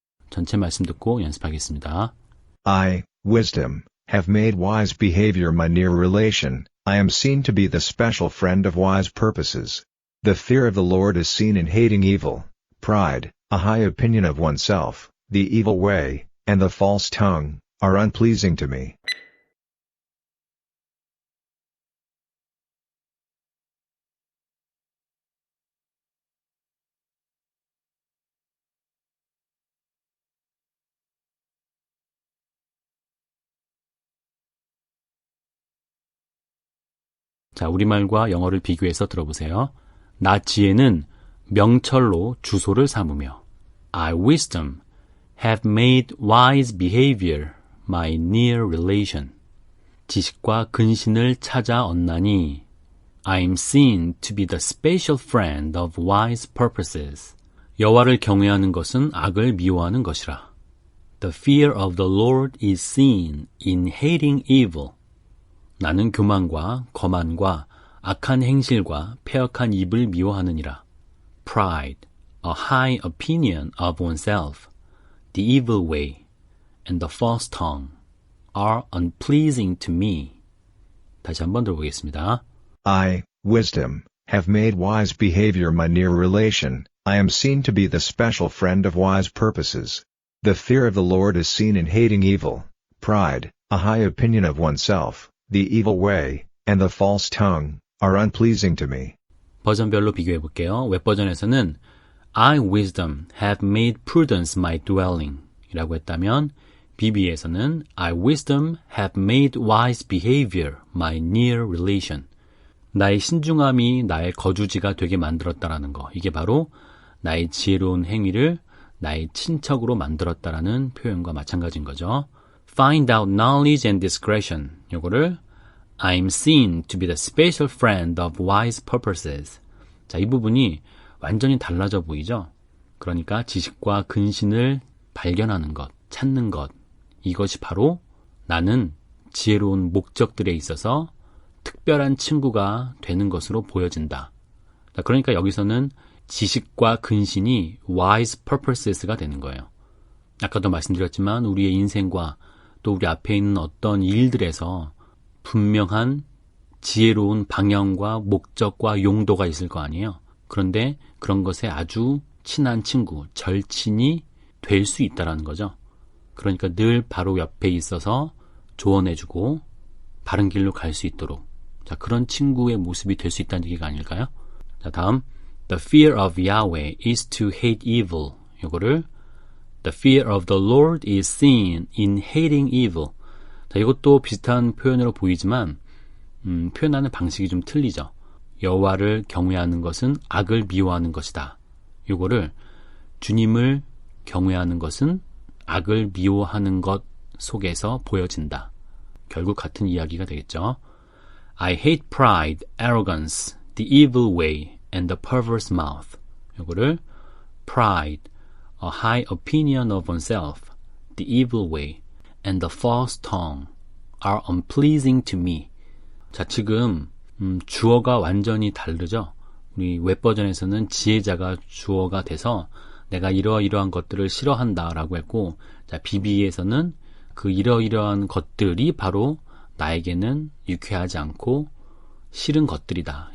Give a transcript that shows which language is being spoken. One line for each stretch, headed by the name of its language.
Korean: 전체 말씀 듣고 연습하겠습니다.
English: I, wisdom, have made wise behavior my near relation. I am seen to be the special friend of wise purposes. The fear of the Lord is seen in hating evil, pride, a high opinion of oneself, the evil way, and the false tongue, are unpleasing to me.
Korean: 자, 우리말과 영어를 비교해서 들어보세요. 나 지혜는 명철로 주소를 삼으며
English: I wisdom have made wise behavior my near relation.
Korean: 지식과 근신을 찾아 얻나니
English: I am seen to be the special friend of wise purposes.
Korean: 여호와를 경외하는 것은 악을 미워하는 것이라.
English: The fear of the Lord is seen in hating evil.
Korean: 나는 교만과 거만과 악한 행실과 패역한 입을 미워하느니라.
English: Pride, a high opinion of oneself, the evil way, and the false tongue are unpleasing to me.
Korean: 다시 한번 들어보겠습니다.
English: I, wisdom, have made wise behavior my near relation. I am seen to be the special friend of wise purposes. The fear of the Lord is seen in hating evil, pride, a high opinion of oneself, the evil way, and the false tongue, are unpleasing to me.
Korean: 버전별로 비교해 볼게요. 웹버전에서는
English: I wisdom have made prudence my dwelling
Korean: 이라고 했다면 BB에서는
English: I wisdom have made wise behavior my near relation.
Korean: 나의 신중함이 나의 거주지가 되게 만들었다라는 거. 이게 바로 나의 지혜로운 행위를 나의 친척으로 만들었다라는 표현과 마찬가지인 거죠.
English: Find out knowledge and discretion.
Korean: 요거를
English: I'm seen to be the special friend of wise purposes.
Korean: 자, 이 부분이 완전히 달라져 보이죠? 그러니까 지식과 근신을 발견하는 것, 찾는 것. 이것이 바로 나는 지혜로운 목적들에 있어서 특별한 친구가 되는 것으로 보여진다. 그러니까 여기서는 지식과 근신이
English: wise purposes
Korean: 가 되는 거예요. 아까도 말씀드렸지만 우리의 인생과 또 우리 앞에 있는 어떤 일들에서 분명한 지혜로운 방향과 목적과 용도가 있을 거 아니에요. 그런데 그런 것에 아주 친한 친구, 절친이 될 수 있다는 거죠. 그러니까 늘 바로 옆에 있어서 조언해주고 바른 길로 갈 수 있도록 자, 그런 친구의 모습이 될 수 있다는 얘기가 아닐까요? 자, 다음
English: The fear of Yahweh is to hate evil.
Korean: 이거를
English: The fear of the Lord is seen in hating evil.
Korean: 자, 이것도 비슷한 표현으로 보이지만 표현하는 방식이 좀 틀리죠. 여호와를 경외하는 것은 악을 미워하는 것이다. 이거를 주님을 경외하는 것은 악을 미워하는 것 속에서 보여진다. 결국 같은 이야기가 되겠죠.
English: I hate pride, arrogance, the evil way, and the perverse mouth.
Korean: 이거를
English: pride, a high opinion of oneself, the evil way, and the false tongue are unpleasing to me.
Korean: 자, 지금 주어가 완전히 다르죠. 우리 웹버전에서는 지혜자가 주어가 돼서 내가 이러이러한 것들을 싫어한다라고 했고, 자, BB에서는 그 이러이러한 것들이 바로 나에게는 유쾌하지 않고 싫은 것들이다.